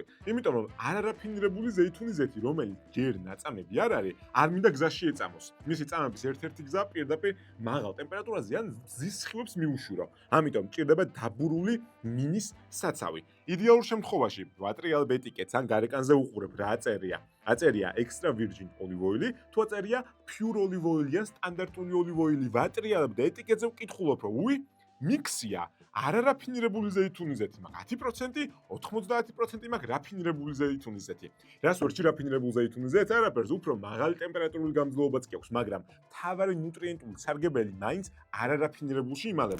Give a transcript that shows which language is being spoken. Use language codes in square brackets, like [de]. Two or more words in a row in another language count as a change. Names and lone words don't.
[ka] იმიტომ რომ არარაფინირებული ზეითუნის ზეთი, რომელიც ჯერ ნაწამები არ არის, არ მინდა გზაში ეწამოს. მისი წამების ერთ-ერთი გზა პირდაპირ მაღალ ტემპერატურაზე ან მზის სხივებს მიუშვირო. ამიტომ ჭირდება დაბურული მინის საცავი. იდეალურ შემთხვევაში ვატრიალებ ეტიკეტს ან გარეკანზე უყურებ რა აწერია. აწერია [en] extra virgin olive oil, [ka] თუ აწერია [en] pure olive oil [ka] ან სტანდარტული [en] olive oil, [ka] ვატრიალებ და ეტიკეტზე ვკითხულობ, რომ უი, მიქსია არარაფინირებული ზეითუნის ზეთი მაქვს 10%, 90% მაქვს რაფინირებული ზეითუნის ზეთი. რას ვერჩი რაფინირებული ზეითუნის ზეთს? არაფერს, უფრო მაღალი ტემპერატურული გამძლეობაც კი აქვს, მაგრამ მთავარი ნუტრიენტული სარგებელი მაინც არარაფინირებულში იმალება.